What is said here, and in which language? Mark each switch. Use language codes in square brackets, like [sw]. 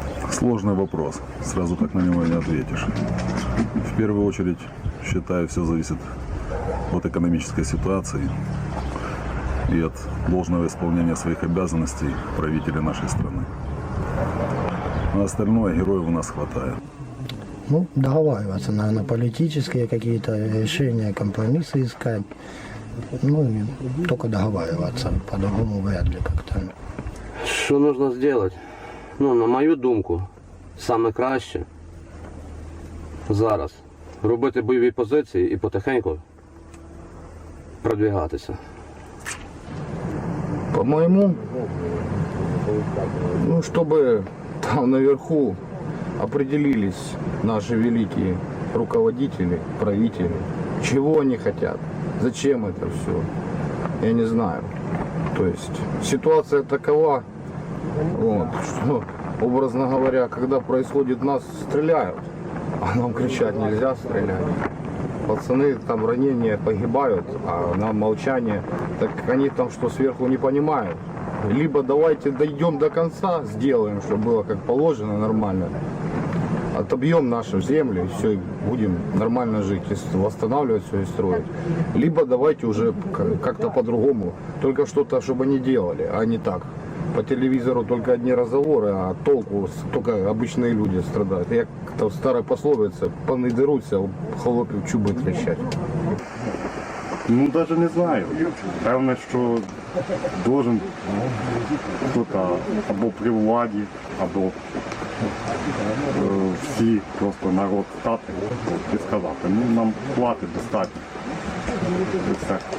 [ru] Сложный вопрос, сразу так на него не ответишь. В первую очередь, считаю, все зависит от экономической ситуации и от должного исполнения своих обязанностей правителей нашей страны. А остальное героев у нас хватает. Ну, договариваться, наверное, политические какие-то решения, компромиссы искать. Ну, и только договариваться, по-другому вряд ли как-то. [uk] Що нужно зробити? Ну, на мою думку, саме краще зараз робити бойові позиції і потихеньку продвигатися. [ru] По-моему, ну, чтобы там наверху определились наши великие руководители, правители, чего они хотят, зачем это все, я не знаю. То есть ситуация такова, вот, что, образно говоря, когда происходит нас стреляют, а нам кричать нельзя стрелять. Пацаны там ранения погибают, а нам молчание, так они там что сверху не понимают. Либо давайте дойдем до конца, сделаем, чтобы было как положено, нормально. Отобьем нашу землю, и все, будем нормально жить, восстанавливать все и строить. Либо давайте уже как-то по-другому, только что-то, чтобы они делали, а не так. По телевизору только одни разговоры, а толку только обычные люди страдают. Я как-то в старой пословице, паны дерутся, [uk] холопів чуби [ru] трещать. Ну, даже не знаю. [uk] Певне, що должен хтось або при владі, або всі просто народ стати і сказати, ну нам платить достатньо. І все.